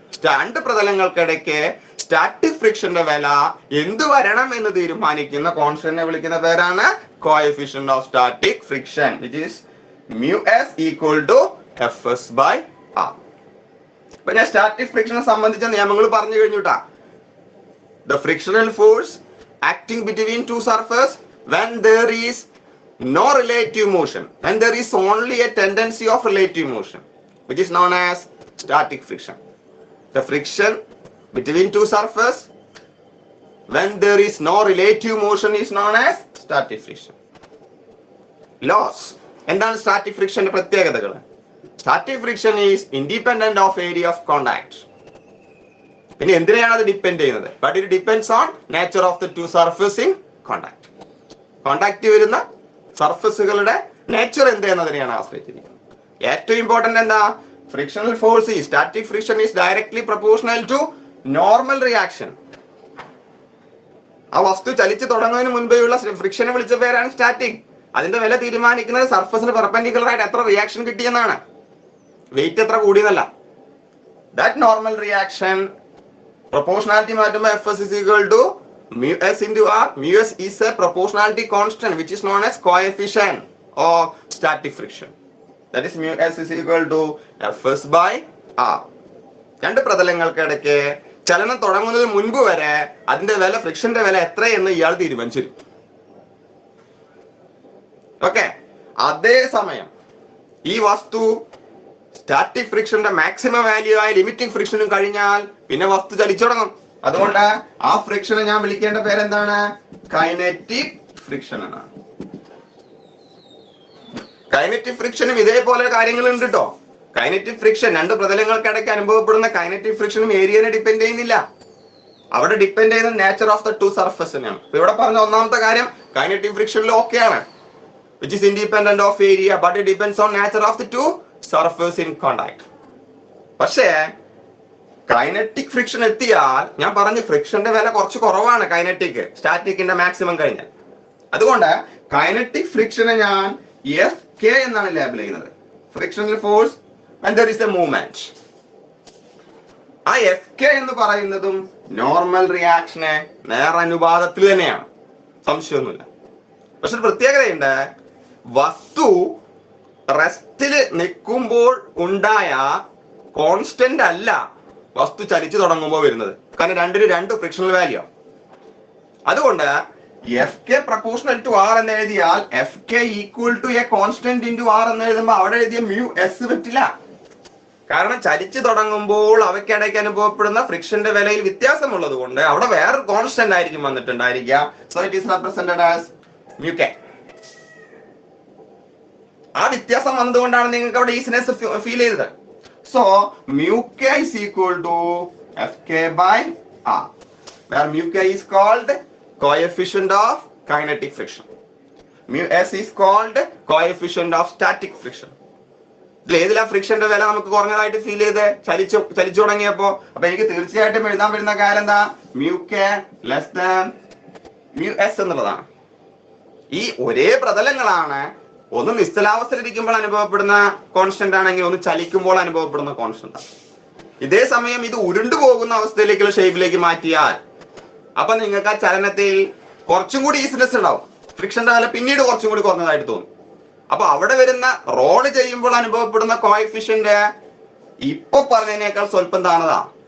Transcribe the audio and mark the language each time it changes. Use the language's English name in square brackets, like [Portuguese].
[Malayalam] രണ്ട് പ്രതലങ്ങൾക്കിടയ്ക്ക് സ്റ്റാറ്റിക് ഫ്രിക്ഷന്റെ വില എന്ത് വരണം എന്ന് തീരുമാനിക്കുന്ന കോൺസ്റ്റന്റിനെ വിളിക്കുന്ന പേരാണ് coefficient of static friction, [English] Which is μs equal to fs by r. [Malayalam] ഇപ്പൊ ഞാൻ സ്റ്റാറ്റിക് ഫ്രിക്ഷനെ സംബന്ധിച്ച നിയമങ്ങൾ പറഞ്ഞു കഴിഞ്ഞുട്ടാ. [English] The frictional force acting between two surfaces when there is no relative motion, when there is only a tendency of relative motion, which is known as static friction. The friction between two surfaces when there is no relative motion is known as static friction. Laws. [Malayalam] എന്താണ് static ഫ്രിക്ഷന്റെ പ്രത്യേകതകൾ? [English] Static friction is independent of area of contact. [Malayalam] ഇനി എന്തിനാണ് അത് depend ചെയ്യുന്നത്? [English] But it depends on nature of the two surface in contact. [Malayalam] Contact വരുന്ന സർഫസുകളുടെ nature എന്ത് എന്നതിനെയാണ് ആശ്രയിച്ചിരിക്കുന്നത്. ഏറ്റവും important എന്താ? [English] Frictional force ഈ static friction is directly proportional to normal reaction. [Malayalam] ആ വസ്തു ചലിച്ചു തുടങ്ങുന്നതിന് മുൻപേയുള്ള ഫ്രിക്ഷനെ വിളിച്ച പേരാണ് സ്റ്റാറ്റിക്. അതിന്റെ വില തീരുമാനിക്കുന്നത് സർഫസിന് പെർപെൻഡിക്കുലർ ആയിട്ട് എത്ര റിയാക്ഷൻ കിട്ടിയെന്നാണ്, വെയിറ്റ് എത്ര കൂടിയെന്നല്ല. [English] That normal reaction proportionality മാറ്റുമ്പോ fs is equal to μs into r. μs is a proportionality constant which is known as coefficient of static friction. That is μs is equal to fs by r. [Malayalam] രണ്ട് പ്രതലങ്ങൾക്കിടയ്ക്ക് ചലനം തുടങ്ങുന്നതിന് മുൻപ് വരെ അതിന്റെ വില, ഫ്രിക്ഷന്റെ വില എത്രയെന്ന് ഇയാൾ തീരുമാനിച്ചിരുന്നു. ഓക്കെ. അതേസമയം ഈ വസ്തു സ്റ്റാറ്റിക് ഫ്രിക്ഷന്റെ മാക്സിമം വാല്യൂ ആയ ലിമിറ്റിംഗ് ഫ്രിക്ഷനും കഴിഞ്ഞാൽ പിന്നെ വസ്തു ചലിച്ചു തുടങ്ങും. അതുകൊണ്ട് ആ ഫ്രിക്ഷനെ ഞാൻ വിളിക്കേണ്ട പേരെന്താണ്? കൈനറ്റിക് ഫ്രിക്ഷൻ എന്നാണ്. കൈനറ്റിക് ഫ്രിക്ഷനും ഇതേപോലെ കാര്യങ്ങളുണ്ട് കേട്ടോ. കൈനറ്റിക് ഫ്രിക്ഷൻ രണ്ട് പ്രതലങ്ങൾക്കിടയ്ക്ക് അനുഭവപ്പെടുന്ന കൈനറ്റിക് ഫ്രിക്ഷനും ഏരിയനെ ഡിപ്പെൻഡ് ചെയ്യുന്നില്ല. അവിടെ ഡിപ്പെൻഡ് ചെയ്യുന്ന നേച്ചർ ഓഫ് ദ ടു സർഫസിനെയാണ്. ഇവിടെ പറഞ്ഞ ഒന്നാമത്തെ കാര്യം കൈനറ്റിക് ഫ്രിക്ഷനിൽ ഓക്കെയാണ്, [English] which is independent of area but it depends on nature of the two surface in contact. [Malayalam] പക്ഷേ കൈനറ്റിക് ഫ്രിക്ഷൻ എത്തിയാൽ ഞാൻ പറഞ്ഞു ഫ്രിക്ഷന്റെ വില കുറച്ച് കുറവാണ് കൈനറ്റിക് സ്റ്റാറ്റിക്കിന്റെ മാക്സിമം കഴിഞ്ഞാൽ. അതുകൊണ്ട് കൈനറ്റിക് ഫ്രിക്ഷനെ ഞാൻ FK എന്നാണ് ലേബൽ ചെയ്യുന്നത്, frictional force [English] and there is a movement. [Malayalam] ആ FK എന്ന് പറയുന്നതും നോർമൽ റിയാക്ഷനെ നേരനുപാതത്തിൽ തന്നെയാണ്, സംശയമൊന്നുമില്ല. പക്ഷെ ഒരു പ്രത്യേകതയുണ്ട്. വസ്തു റെസ്റ്റില് നിൽക്കുമ്പോൾ ഉണ്ടായ കോൺസ്റ്റന്റ് അല്ല വസ്തു ചലിച്ചു തുടങ്ങുമ്പോൾ വരുന്നത്. കാരണം രണ്ടിന് രണ്ട് ഫ്രിക്ഷണൽ വാല്യൂ. അതുകൊണ്ട് FK പ്രൊപ്പോർഷണൽ ടു R എന്ന് എഴുതിയാൽ FK equal to A constant into R എന്ന് എഴുതുമ്പോൾ അവിടെ എഴുതിയ μs പറ്റില്ല. കാരണം ചലിച്ചു തുടങ്ങുമ്പോൾ അവയ്ക്കിടയ്ക്ക് അനുഭവപ്പെടുന്ന ഫ്രിക്ഷന്റെ വിലയിൽ വ്യത്യാസമുള്ളത് കൊണ്ട് അവിടെ വേറൊരു കോൺസ്റ്റന്റ് ആയിരിക്കും വന്നിട്ടുണ്ടായിരിക്കുക. [English] So it is represented as μk. [Malayalam] ആ വ്യത്യാസം വന്നതുകൊണ്ടാണ് നിങ്ങൾക്ക് അവിടെ ഈസിനെസ് ഫീൽ ചെയ്തത്. [English] So μk is equal to fk by r, where μk is called coefficient of kinetic friction, μs is called coefficient of static friction. [Malayalam] ഇതിലേതിലാ ഫ്രിക്ഷന്റെ വില നമുക്ക് കുറഞ്ഞതായിട്ട് feel ചെയ്ത് ചലിച്ചു തുടങ്ങിയപ്പോ? അപ്പൊ എനിക്ക് തീർച്ചയായിട്ടും എഴുതാൻ വരുന്ന കാര്യം എന്താ? μk less than μs എന്നുള്ളതാണ്. ഈ ഒരേ പ്രതലങ്ങളാണ്. ഒന്ന് നിശ്ചലാവസ്ഥയിലിരിക്കുമ്പോൾ അനുഭവപ്പെടുന്ന കോൺസ്റ്റന്റ് ആണെങ്കിൽ ഒന്ന് ചലിക്കുമ്പോൾ അനുഭവപ്പെടുന്ന കോൺസ്റ്റന്റ് ആണ്. ഇതേ സമയം ഇത് ഉരുണ്ടു പോകുന്ന അവസ്ഥയിലേക്കുള്ള ഷേപ്പിലേക്ക് മാറ്റിയാൽ അപ്പൊ നിങ്ങൾക്ക് ആ ചലനത്തിൽ കുറച്ചും കൂടി ഈസിനെസ് ഉണ്ടാവും. ഫ്രിക്ഷന്റെ വില പിന്നീട് കുറച്ചും കൂടി കുറഞ്ഞതായിട്ട് തോന്നും. അപ്പൊ അവിടെ വരുന്ന റോള് ചെയ്യുമ്പോൾ അനുഭവപ്പെടുന്ന കോഎഫിഷ്യന്റ് ഇപ്പൊ പറഞ്ഞതിനേക്കാൾ സ്വല്പം താണതാ.